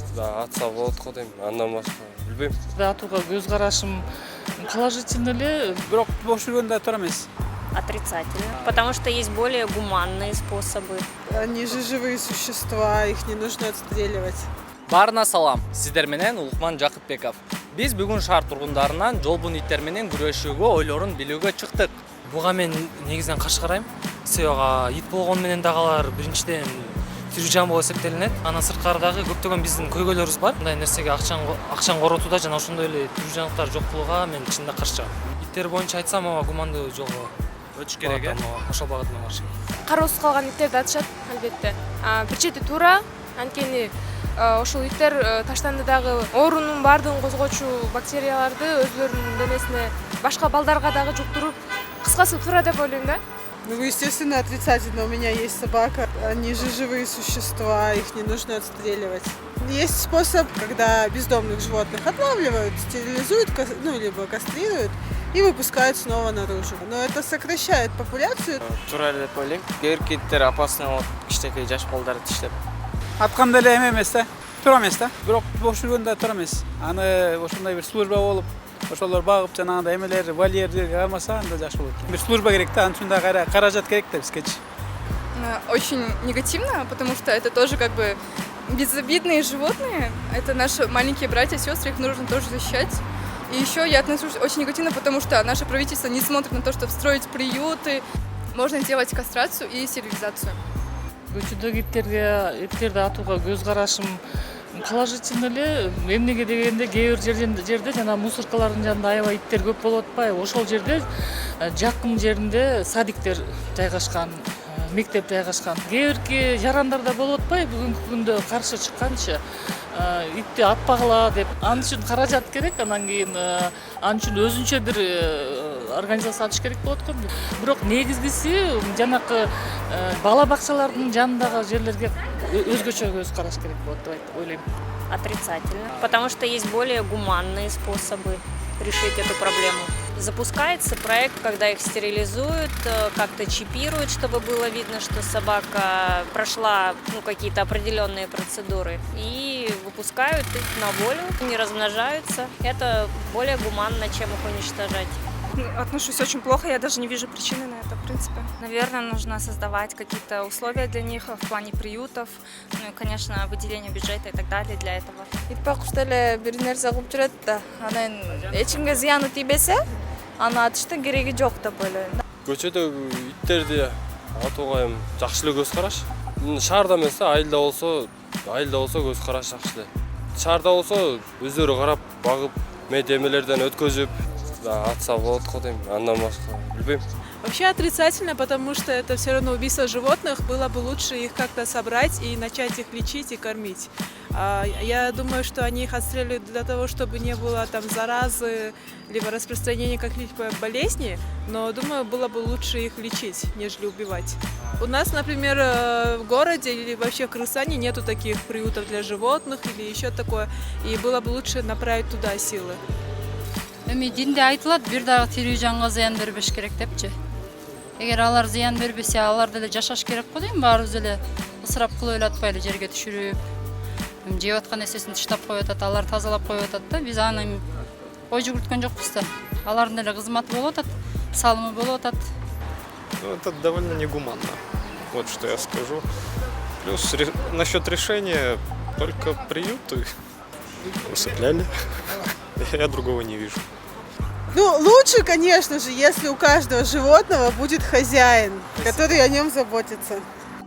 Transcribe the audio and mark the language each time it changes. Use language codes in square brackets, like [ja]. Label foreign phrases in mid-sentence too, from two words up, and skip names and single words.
[ky] атса болот го дейм, андан башка билбейм. Атууга көз карашым положительный эле. Бирок бош жүргөндө туура эмес. [ru] Отрицательно, потому что есть более гуманные способы. Они же живые существа, их не нужно отстреливать. [ky] Баарына салам. Сиздер менен Улукман Жакыпбеков. Биз бүгүн шаар тургундарынан жолбун иттер менен күрөшүүгө ойлорун билүүгө чыктык. Буга мен негизинен каршы карайм. Себеби ит болгону менен дагы алар биринчиден тирүү жан болуп эсептелинет. Анан сырткардагы көптөгөн биздин көйгөйлөрүбүз бар. Мындай нерсеге акчаны коротууда жана ошондой эле тирүү жаныбар жок кылууга мен чынында каршымын. Иттер боюнча айтсам, ага гумандуу жолго өтүш керек э. Ошол багыт менен барыш керек. Кароосуз калган иттерди атышат албетте. Бир чети туура, анткени ошол иттер таштанды дагы оорунун баардыгын козгоочу бактерияларды өзлөрүнүн денесине башка балдарга дагы жуктуруп, кыскасы туура деп ойлойм да. [ru] Ну, естественно, отрицательно. У меня есть собака. Они же живые существа, их не нужно отстреливать. Есть способ, когда бездомных животных отлавливают, стерилизуют, ну, либо кастрируют и выпускают снова наружу. Но это сокращает популяцию. [ky] Туура эле деп ойлойм. Кээ бир иттер опасный болот, кичинекей жаш балдарды тиштеп. Атканда эле эме эмес да, туура эмес да. Бирок бош жүргөндө туура эмес. Аны ошондой бир служба болуп, ошолор багып жанагындай эмелер, вольерлерге кармаса анда жакшы болот. Бир служба керек да, анын үчүн да каражат керек да бизгечи. [ru] Очень негативно, потому что это тоже как бы безобидные животные. Это наши маленькие братья и сестры, их нужно тоже защищать. И еще я отношусь очень негативно, потому что наше правительство не смотрит на то, чтобы строить приюты. Можно делать кастрацию и стерилизацию. [ky] Көчөдөгү иттерди атууга көз карашым положительный эле. Эмнеге дегенде кээ бир жерде жана мусоркалардын жанында аябай иттер көп болуп атпайбы? Ошол жерде жакын жеринде садиктер жайгашкан, мектеп жайгашкан. Кээ бирки жарандарда болуп атпайбы? Бүгүнкү күндө каршы чыкканчы итти атпагыла деп. Анын үчүн каражат керек, анан кийин анын үчүн өзүнчө бир организация ачыш керек болот экен. Бирок негизгиси жанакы бала бакчалардын жанындагы жерлерге өзгөчө көз караш керек болот деп ойлойм. [ru] Отрицательно, потому что есть более гуманные способы решить эту проблему. Запускается проект, когда их стерилизуют, как-то чипируют, чтобы было видно, что собака прошла какие-то определенные процедуры, и выпускают их на волю, не размножаются. Это более гуманно, чем их уничтожать. Отношусь очень плохо, я даже не вижу причины на это, в принципе. Наверное, нужно создавать какие-то условия для них в плане приютов, ну и, конечно, выделение бюджета и так далее для этого. [ky] Итпакуш деле бир нерсе кылып жүрөт да, анан эч кимге зыяны тийбесе, аны атыштын кереги жок деп ойлойм. Көчөдөгү иттерди атууга эми жакшы эле көз караш. Шаарда эмес, айылда болсо көз караш жакшы эле. Шаарда болсо өздөрү карап, багып, медемелерден өткөзүп атса болот го дейм, андан башка билбейм. [ru] Вообще отрицательно, потому что это все равно убийство животных. Было бы лучше их как-то собрать и начать их лечить и кормить. Я думаю, что они их отстреливают для того, чтобы не было там заразы, либо распространения каких-либо болезней, но думаю, было бы лучше их лечить, нежели убивать. У нас, например, в городе или вообще в Кыргызстане нету таких приютов для животных или еще такое, и было бы лучше направить туда силы. [ky] Эми динде айтылат, бир дагы тирүү жанга зыян бербеш керек депчи. Эгер алар зыян бербесе, алар деле жашаш керек го дейм, баарыбыз эле ысырап кылып элатпайлы, жерге түшүрүп, жеп аткан нерсесин таштап коюп атат, алар тазалап коюп атат да, биз аны ой жүгүрткөн жокпуз да. Алардын эле кызматы болуп атат, салымы болуп атат. [ru] Ну, это довольно негуманно, вот что я скажу. Плюс насчет решения только приюты усыпляли. Я другого не вижу. Ну, лучше, конечно же, если у каждого животного будет хозяин, который о нем заботится.